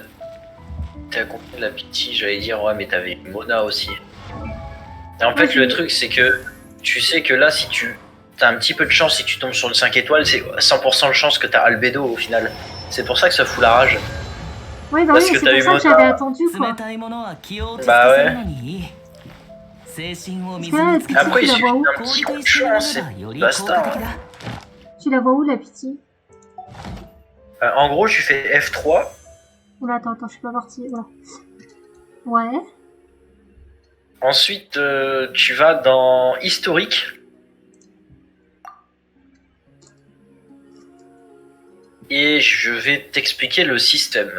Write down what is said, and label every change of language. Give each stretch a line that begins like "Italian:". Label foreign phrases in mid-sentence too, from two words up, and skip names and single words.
French: T'es à combien de la pitié, j'allais dire, ouais, mais t'avais une Mona aussi. Et en fait, Ouais, le j'ai- truc, c'est que tu sais que là, si tu t'as un petit peu de chance et que tu tombes sur une 5 étoiles, c'est 100% de chance que t'as Albedo au final. C'est pour ça que ça fout la rage. Ouais, bah Parce oui, que c'est t'as eu pour ça que Mona. j'avais attendu, quoi.
Japanese: 冷たいものは気を落ち着まあかせるのにいい精神を水につけて
French: Après, il Tu la suffit vois où? d'un petit
Japanese: 氷
French: coup
Japanese: と
French: de
Japanese: 一緒にな
French: chance
Japanese: れ
French: et
Japanese: ばより
French: basta.
Japanese: 効果的だ
French: Tu la vois où, la pitié? En gros, tu fais F3. Oula, attends, je suis pas partie. Voilà. Ouais. Ensuite, tu vas dans historique. Et je vais t'expliquer le système.